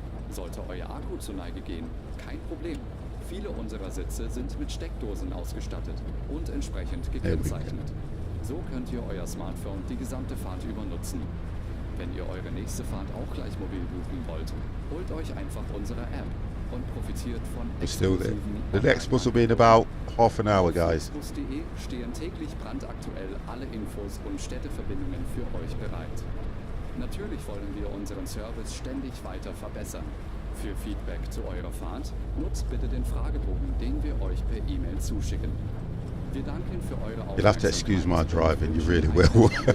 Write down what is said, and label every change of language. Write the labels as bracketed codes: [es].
[de] Sollte euer Akku zur Neige gehen, kein Problem. Viele unserer Sitze sind mit Steckdosen ausgestattet und entsprechend gekennzeichnet. So könnt ihr euer Smartphone die gesamte Fahrt über nutzen. Wenn ihr eure nächste Fahrt auch gleich mobil buchen wollt, holt euch einfach unsere App und profitiert von exklusiven. [en] The next bus will be in about half an hour, guys. [de] Auf flixbus.de stehen täglich brandaktuell alle Infos und Städteverbindungen für euch bereit. Natürlich wollen wir unseren Service ständig weiter verbessern. Für Feedback zu eurer Fahrt nutzt bitte den Fragebogen, den wir euch per E-Mail zuschicken. Wir danken für eure Aufmerksamkeit. [en] You'll have to excuse my driving, you really will.